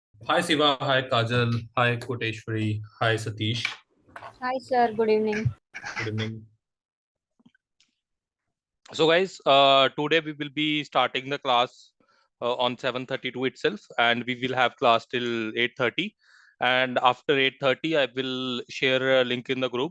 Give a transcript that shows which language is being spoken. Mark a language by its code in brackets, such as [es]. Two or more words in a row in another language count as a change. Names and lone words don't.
[en] Hi Siva, hi Kajal, hi Koteswari, hi Satish. Hi, sir. Good evening. Good evening. So guys, today we will be starting the class on 7:32 itself, and we will have class till 8:30. And after 8:30, I will share a link in the group.